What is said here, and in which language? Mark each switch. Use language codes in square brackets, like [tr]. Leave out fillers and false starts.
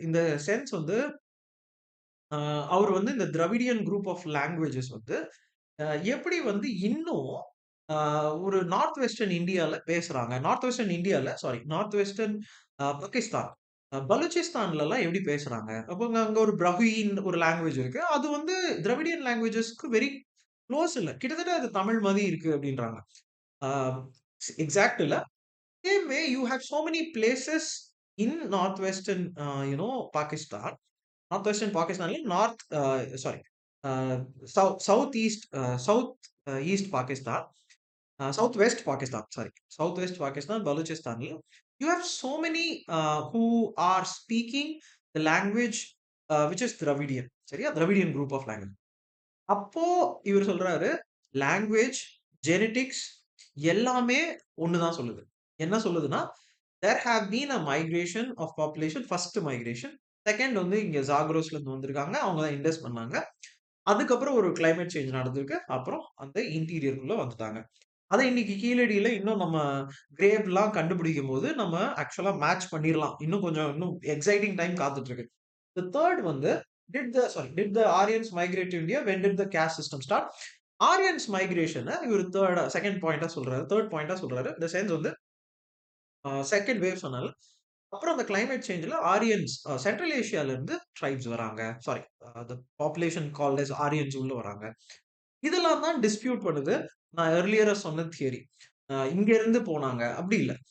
[ta] இந்த சென்ஸ் வந்து அ அவரு வந்து இந்த திராவிடியன் குரூப் ஆஃப் லாங்குவேஜஸ் வந்து அ எப்படி வந்து இன்னும் அ ஒரு நார்த் வெஸ்டர்ன் இந்தியால பேசுறாங்க. நார்த் வெஸ்டர்ன் இந்தியால சாரி நார்த் வெஸ்டர்ன் பாகிஸ்தான். பலூச்சிஸ்தான்லலாம் எப்படி பேசுறாங்க. அப்ப அங்க அங்க ஒரு பிரஹீன் ஒரு லாங்குவேஜ் இருக்கு. அது வந்து திராவிடியன் லாங்குவேஜஸ்க்கு வெரி குளோஸ் இல்ல. கிட்டத்தட்ட அது தமிழ் மாரி இருக்கு அப்படின்றாங்க. ஆ எக்ஸாக்ட் இல்ல. [en] Same way, you have so many places in northwestern, Pakistan. Northwestern Pakistan, sorry, southeast, east Pakistan, southwest Pakistan. Sorry, southwest Pakistan, Balochistan. You have so many who are speaking the language which is Dravidian. [ta] சரியா? [en] Dravidian group of language. [ta] அப்போ இவர் சொல்றாரு, language, genetics எல்லாமே ஒண்ணு தான் சொல்லுது. என்ன சொல்லுதுன்னா, [en] There have been a migration of population. First migration. [ta] Second வந்து இங்க ஜாக்ரோஸ்ல இருந்து வந்திருக்காங்க. அவங்க தான் இண்டஸ் பண்ணாங்க. அதுக்கப்புறம் ஒரு கிளைமேட் சேஞ்ச் நடந்திருக்கு. அப்புறம் அந்த இன்டீரியர்க்குள்ள வந்துட்டாங்க. அத இன்னைக்கு கீழடியில இன்னும் நம்ம கிரேவ்லாம் கண்டுபிடிக்கும்போது, நம்ம ஆக்சுவலா மேட்ச் பண்ணிறலாம். இன்னும் எக்ஸைட்டிங் டைம் காத்துட்டு இருக்கு. [en] The third வந்து did the Aryans migrate to India? When did the caste system start? [ta] Aryans மைக்ரேஷன இவரு செகண்ட் பாயிண்ட்டா சொல்றாரு. தேர்ட் பாயிண்ட்டா சொல்றாரு. இந்த சென்ஸ் வந்து செகண்ட் வேவ் சொன்னால. அப்புறம் அந்த கிளைமேட் சேஞ்ச்ல ஆரியன்ஸ் சென்ட்ரல் ஏசியால இருந்து ட்ரைப்ஸ் வராங்க. [en] sorry the population called as Aryans [ta] உள்ள வராங்க. இதெல்லாம் தான் டிஸ்பியூட் பண்ணுது. நான் எர்லியரா சொன்ன தியரி. இங்க இருந்து போனாங்க. அப்படி இல்ல.